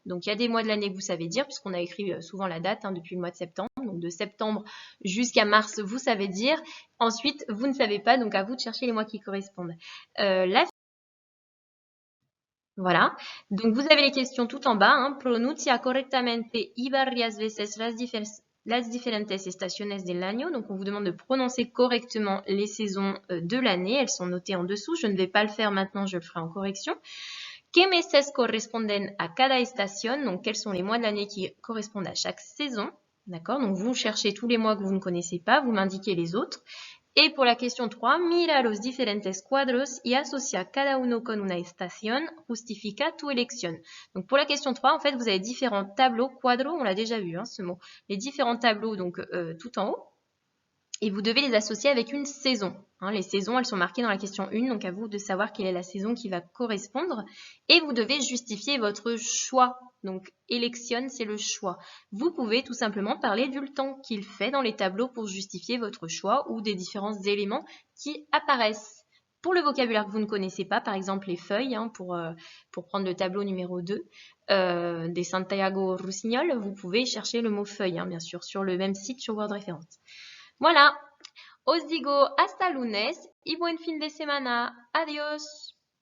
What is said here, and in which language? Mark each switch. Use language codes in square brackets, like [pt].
[fr] Donc il y a des mois de l'année que vous savez dire, puisqu'on a écrit souvent la date, hein, depuis le mois de septembre. Donc de septembre jusqu'à mars, vous savez dire. Ensuite, vous ne savez pas, donc à vous de chercher les mois qui correspondent. Voilà, donc vous avez les questions tout en bas. Hein. [es] Pronuncia correctamente y varias veces las diferentes estaciones del año. [fr] Donc on vous demande de prononcer correctement les saisons de l'année. Elles sont notées en dessous. Je ne vais pas le faire maintenant, je le ferai en correction. [es] ¿Qué meses corresponden a cada estación? [fr] Donc quels sont les mois de l'année qui correspondent à chaque saison? D'accord, donc vous cherchez tous les mois que vous ne connaissez pas, vous m'indiquez les autres. Et pour la question 3, [es] mira los diferentes cuadros y asocia cada uno con una estación, justifica tu elección. [fr] Donc pour la question 3, en fait, vous avez différents tableaux. Cuadro, on l'a déjà vu, hein, ce mot. Les différents tableaux, donc tout en haut. Et vous devez les associer avec une saison. Hein, les saisons, elles sont marquées dans la question 1, donc à vous de savoir quelle est la saison qui va correspondre. Et vous devez justifier votre choix. Donc, électionne, c'est le choix. Vous pouvez tout simplement parler du temps qu'il fait dans les tableaux pour justifier votre choix ou des différents éléments qui apparaissent. Pour le vocabulaire que vous ne connaissez pas, par exemple les feuilles, hein, pour prendre le tableau numéro 2 des Santiago Rossignol, vous pouvez chercher le mot feuille, hein, bien sûr, sur le même site sur Word Référence. [es] Voilà, os digo hasta lunes y buen fin de semana. Adiós.